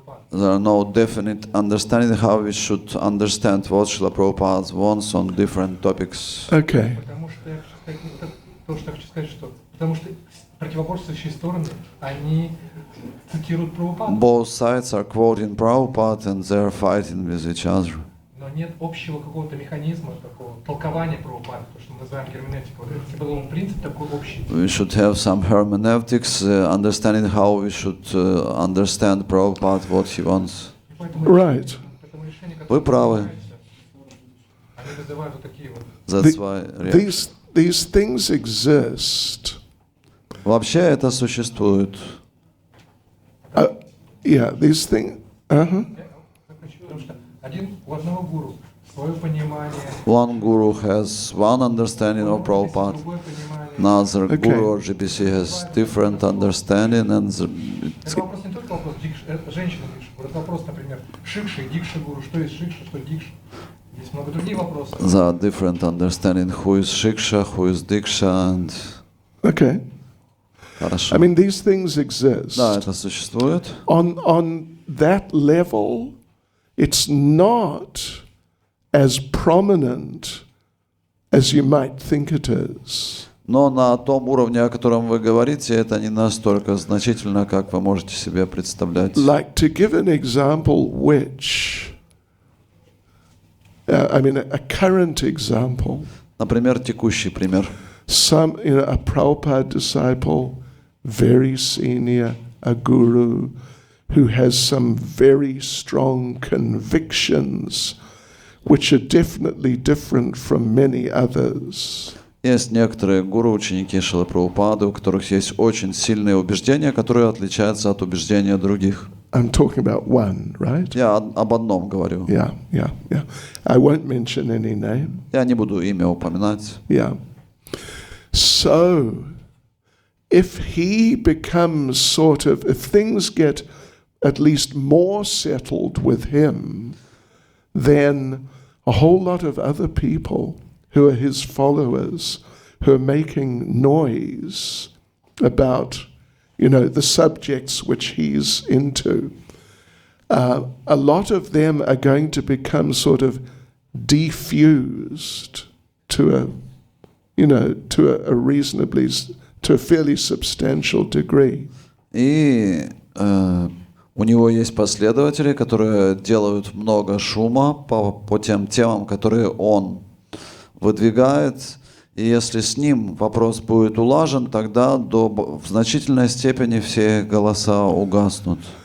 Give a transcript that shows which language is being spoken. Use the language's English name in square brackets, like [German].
[English] There are no definite understanding how we should understand what Srila Prabhupada wants on different topics. Okay. [Russian] Потому что то, что я хочу сказать, что потому что противоборствующие стороны, они цитируют Прабхупаду. [English] Both sides are quoting Prabhupada and they are fighting with each other. [Russian] Но нет общего какого-то механизма, такого толкования Прабхупады, то, что мы называем герменевтикой. Вот если был принцип такой общий. [English] We should have some hermeneutics, understanding how we should understand Prabhupada, what he wants. Right. [Russian] Вы правы. Они вызывают вот такие вот. [English] That's why These things exist. [Russian] Вообще это существует. [English] Yeah, these things. [Russian] Потому что у одного гуру свое понимание. [English] One guru has one understanding of Prabhupada. Another guru or GBC has different understanding, and [Russian] это вопрос не только вопрос женщины дикши, это вопрос, например, шикши и дикши гуру, что есть шикша, что дикша. Есть много других вопросов. [English] there are different understanding who is Shiksha, who is Diksha, and... Okay. [Russian] Хорошо. [English] I mean, these things exist. [Russian] Да, это существует. [English] On that level, it's not as prominent as you might think it is. [Russian] Но на том уровне, о котором вы говорите, это не настолько значительно, как вы можете себе представлять. [English] Like, to give an example which, I mean, a current example. [Russian] Например, текущий пример. [English] Some, a Prabhupada disciple, very senior, a guru, who has some very strong convictions, which are definitely different from many others. [Russian] Есть некоторые гуру, ученики Шрилы Прабхупады, у которых есть очень сильные убеждения, которые отличаются от убеждения других. [English] I'm talking about one, right? [Russian] Я об одном говорю. [English] Yeah. I won't mention any name. [Russian] Я не буду имя упоминать. [English] Yeah. So, if he becomes if things get at least more settled with him, then a whole lot of other people who are his followers, who are making noise about, the subjects which he's into, a lot of them are going to become sort of defused to a fairly substantial degree. [Russian] И у него есть последователи, которые делают много шума по тем темам, которые он выдвигает. И если с ним вопрос будет улажен, тогда в значительной степени все голоса угаснут.